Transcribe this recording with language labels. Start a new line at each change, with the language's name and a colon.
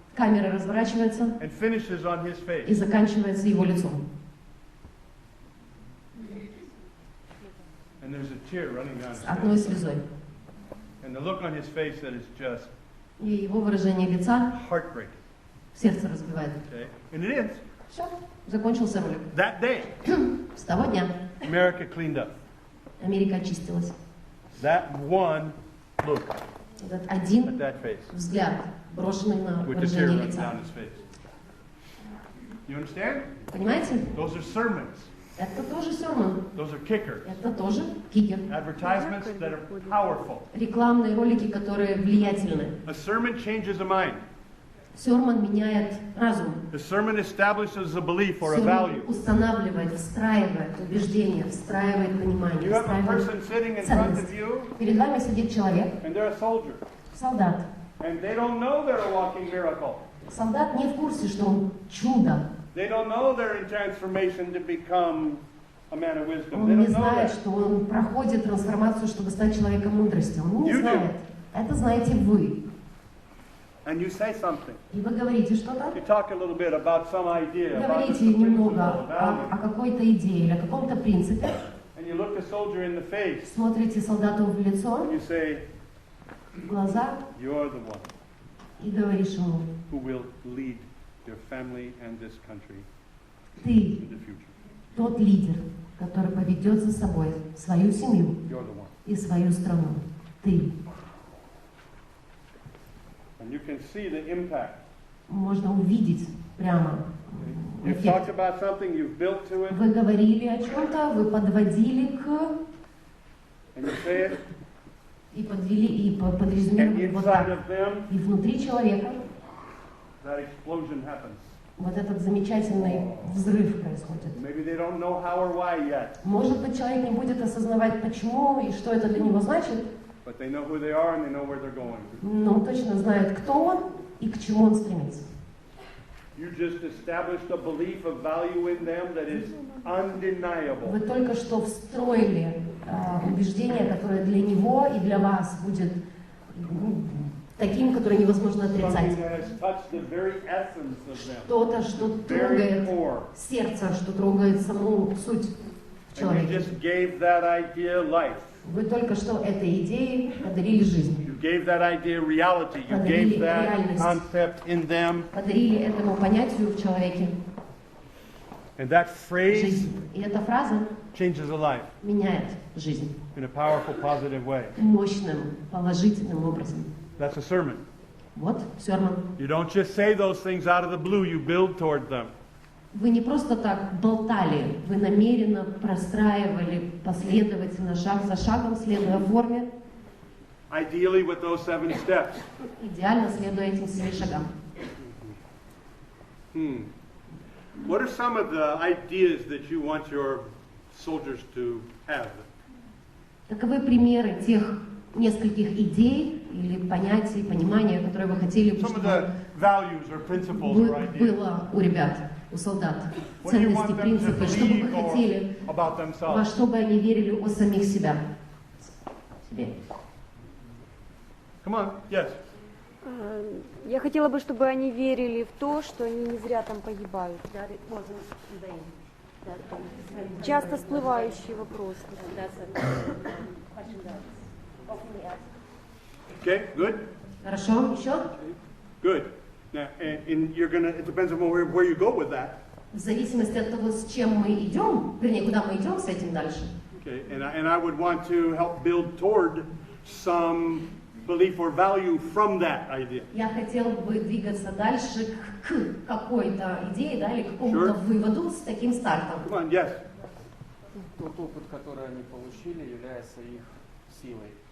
Russian: Камера разворачивается
English: and finishes on his
Russian: и
English: face.
Russian: заканчивается его лицом.
English: And there's a tear running down his
Russian: С одной
English: face.
Russian: слезой.
English: And the look on his face that is just
Russian: И его выражение лица
English: heartbreaking.
Russian: сердце разбивает.
English: Okay? And it is.
Russian: Все, закончился ролик.
English: That day,
Russian: С того дня
English: America cleaned up.
Russian: Америка очистилась.
English: That one look
Russian: Этот
English: at
Russian: один
English: that face
Russian: взгляд, брошенный на
English: with the tear running
Russian: лица.
English: down his face. You understand?
Russian: Понимаете?
English: Those are sermons.
Russian: Это тоже сермон.
English: Those are kickers.
Russian: Это тоже кикер.
English: Advertisements that are powerful.
Russian: Рекламные ролики, которые влиятельны.
English: A sermon changes a mind.
Russian: Сермон меняет разум.
English: The sermon establishes a belief or a
Russian: Сермон
English: value.
Russian: устанавливает, встраивает убеждение, встраивает понимание,
English: You have a
Russian: встраивает
English: person sitting in front of
Russian: ценность.
English: you,
Russian: Перед вами сидит человек,
English: and they're a soldier,
Russian: солдат.
English: and they don't know they're a walking miracle.
Russian: Солдат не в курсе, что он чудо.
English: They don't know they're in transformation to become a man of wisdom. They
Russian: Он не
English: don't know
Russian: знает,
English: that.
Russian: что он проходит трансформацию, чтобы стать человеком мудрости. Он не
English: You do.
Russian: знает. Это знаете вы.
English: And you say something.
Russian: И вы говорите что-то,
English: You talk a little bit about some idea, about
Russian: говорите
English: a
Russian: немного
English: principle, a
Russian: о
English: value,
Russian: какой-то идее или о каком-то принципе,
English: and you look the soldier in the face,
Russian: смотрите солдату в лицо,
English: and you say,
Russian: в глаза
English: you're the one
Russian: и говоришь ему:
English: who will lead your family and this country
Russian: ты
English: in the future.
Russian: тот лидер, который поведет за собой свою семью
English: You're the one.
Russian: и свою страну. Ты.
English: And you can see the impact.
Russian: Можно увидеть прямо
English: You've
Russian: эффект.
English: talked about something, you've built to it,
Russian: Вы говорили о чем-то, вы подводили к
English: and you say it,
Russian: и подвели и
English: and
Russian: подразумевали вот
English: inside
Russian: так.
English: of them,
Russian: И внутри человека
English: that explosion happens.
Russian: вот этот замечательный взрыв происходит.
English: Maybe they don't know how or why yet,
Russian: Может быть, человек не будет осознавать, почему и что это для него значит,
English: but they know who they are and they know where they're going.
Russian: но он точно знает, кто он и к чему он стремится.
English: You just established a belief of value in them that is undeniable.
Russian: Вы только что встроили убеждение, которое для него и для вас будет таким, которое невозможно отрицать.
English: Something that has touched the very essence of them.
Russian: Что-то, что
English: Very
Russian: трогает
English: core.
Russian: сердце, что трогает саму суть
English: And you
Russian: человека.
English: just gave that idea life.
Russian: Вы только что этой идее подарили жизнь.
English: You gave that idea reality. You
Russian: Подарили
English: gave that
Russian: реальность.
English: concept in them.
Russian: Подарили этому понятию в человеке
English: And that phrase
Russian: жизнь. И эта фраза
English: changes a life
Russian: меняет жизнь
English: in a powerful, positive way.
Russian: мощным, положительным образом.
English: That's a sermon.
Russian: Вот, Сёрман.
English: You don't just say those things out of the blue, you build toward them.
Russian: Вы не просто так болтали, вы намеренно простраивали последовательно, шаг за шагом, следуя форме,
English: Ideally with those 7 steps.
Russian: идеально следуя этим 7 шагам.
English: What are some of the ideas that you want your soldiers to have?
Russian: Таковы примеры тех нескольких идей или понятий, понимания, которые вы хотели бы,
English: Some of the
Russian: чтобы
English: values or principles or ideas.
Russian: было у ребят, у солдат.
English: What do you
Russian: Ценности,
English: want them to
Russian: принципы, что бы
English: believe
Russian: вы хотели,
English: about
Russian: во
English: themselves?
Russian: что бы они верили о самих себя. Себе.
English: Come on, yes.
Russian: Я хотела бы, чтобы они верили в то, что они не зря там погибают. Часто всплывающий вопрос.
English: Okay, good,
Russian: Хорошо, еще?
English: good. Now, and you're gonna. It depends on where you go with that.
Russian: В зависимости от того, с чем мы идем, вернее, куда мы идем с этим дальше.
English: Okay, and I would want to help build toward some belief or value from that idea.
Russian: Я хотела бы двигаться дальше к какой-то идее, да, или к какому-то выводу с таким стартом.
English: Come on, yes.
Russian: Тот опыт, который они получили, является их силой.